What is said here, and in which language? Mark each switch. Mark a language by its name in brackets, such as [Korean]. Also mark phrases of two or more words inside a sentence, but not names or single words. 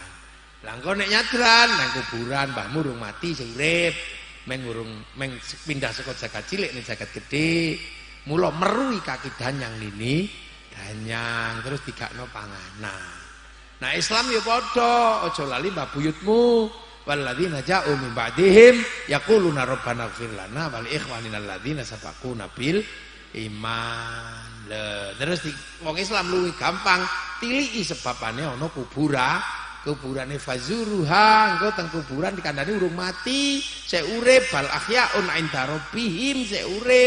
[Javanese] Lah engko nek nyadran nang kuburan mbahmu urung mati sing urip, meng pindah saka jagat cilik ning jagat gedhe. Mula meruhi kaki danyang nini, danyang terus digakno panganan. Nah Islam ya padha, aja lali mbah buyutmu. [Arabic] والذين جاءوا من بعدهم يقولون ربنا اغفر لنا ولإخواننا الذين سبقونا بالإيمان. [Javanese] Terus wong Islam luwih gampang tiliki sebabane ana kuburane fazuruha, engko teng kuburan dikandani urung mati, sik urip [Arabic] بل أحياء عند ربهم, [Javanese] sik urip.